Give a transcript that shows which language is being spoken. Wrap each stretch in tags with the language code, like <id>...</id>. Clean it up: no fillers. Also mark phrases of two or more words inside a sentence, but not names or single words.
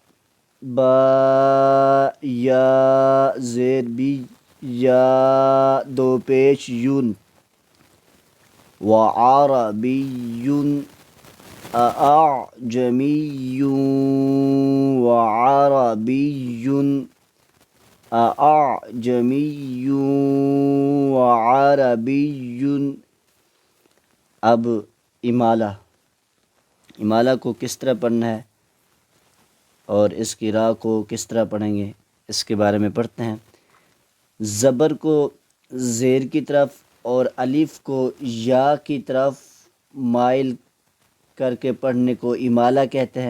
<ur>با یا زیر بی، یا دو پیش یون،</ur> <ar>وعربی اعجمی وعربی، اعجمی وعربی۔</ar> <ur>اب امالہ کو کس طرح پڑھنا ہے اور اس کی راہ کو کس طرح پڑھیں گے، اس کے بارے میں پڑھتے ہیں۔ زبر کو زیر کی طرف اور الف کو یا کی طرف مائل کر کے پڑھنے کو امالہ کہتے ہیں۔</ur>